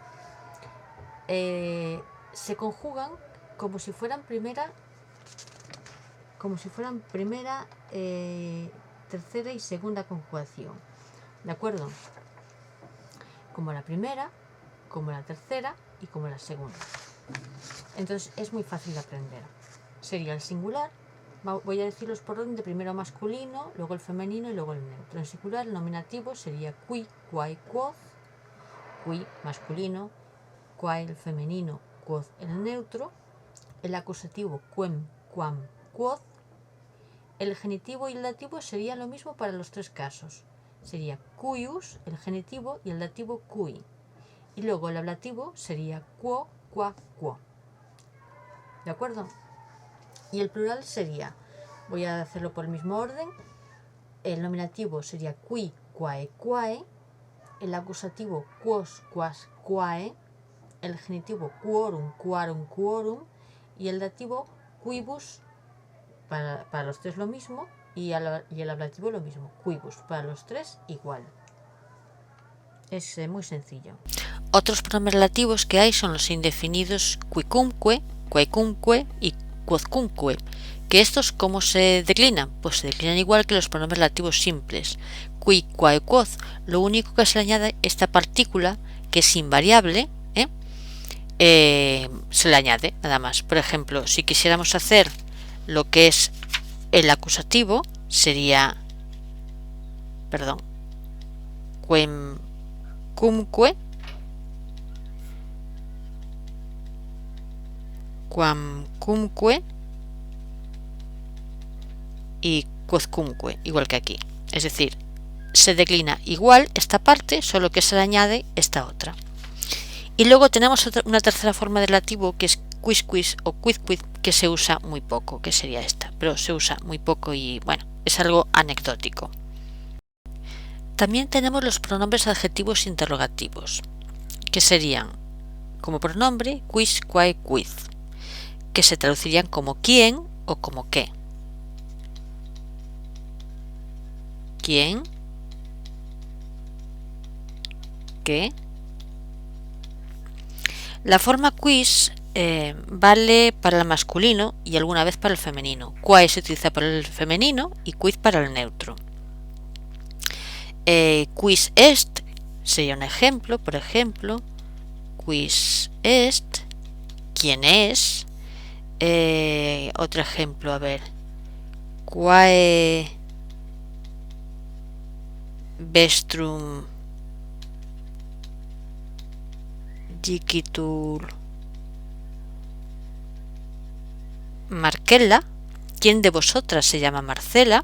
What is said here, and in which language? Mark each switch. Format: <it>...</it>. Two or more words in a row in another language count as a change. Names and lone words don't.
<es>Se conjugan como si fueran primera, tercera y segunda conjugación, ¿de acuerdo? Como la primera, como la tercera y como la segunda. Entonces es muy fácil de aprender. Sería el singular, voy a decirlos por orden de primero masculino, luego el femenino y luego el neutro. En singular el nominativo sería</es> <la>qui, quae, quoth,</la> <es>qui masculino, quae el femenino, quoth el neutro, el acusativo</es> <la>quem, quam, quoth.</la> <es>El genitivo y el dativo sería lo mismo para los tres casos. Sería cuius, el genitivo, y el dativo cui. Y luego el ablativo sería</es> <la>quo, qua, quo.</la> <es>¿De acuerdo? Y el plural sería, voy a hacerlo por el mismo orden, el nominativo sería</es> <la>qui, quae, quae,</la> <es>el acusativo</es> <la>quos, quas, quae,</la> <es>el genitivo</es> <la>quorum, quarum, quorum,</la> <es>y el dativo quibus, para los tres lo mismo, y el ablativo lo mismo, quibus, para los tres igual. Es muy sencillo. Otros pronombres relativos que hay son los indefinidos</es> <la>quicumque, quaecumque</la> <es>y quodcumque, que estos ¿cómo se declinan? Pues se declinan igual que los pronombres relativos simples.</es> <la>Qui, quae, quoth,</la> <es>lo único que se le añade esta partícula, que es invariable, se le añade nada más. Por ejemplo, si quisiéramos hacer lo que es el acusativo, sería,</es> <la>quem, cumque, quam, cumque y quodcumque,</la> <es>igual que aquí. Es decir, se declina igual esta parte, solo que se le añade esta otra. Y luego tenemos una tercera forma de relativo, que es</es> <la>quis, quis</la> <es>o</es> <la>quid, quid,</la> <es>que se usa muy poco, que sería esta, pero se usa muy poco y bueno, es algo anecdótico. También tenemos los pronombres adjetivos interrogativos, que serían como pronombre</es> <la>quis, quae, quid,</la> <es>que se traducirían como quién o como qué. ¿Quién? ¿Qué? La forma quis vale para el masculino y alguna vez para el femenino. Quae se utiliza para el femenino y quid para el neutro.</es> <la>Quis est</la> <es>sería un ejemplo, por ejemplo,</es> <la>quis est,</la> <es>¿quién es? Otro ejemplo, a ver,</es> <la>quae vestrum dicitur Marcella,</la> <es>¿quién de vosotras se llama Marcela?</es>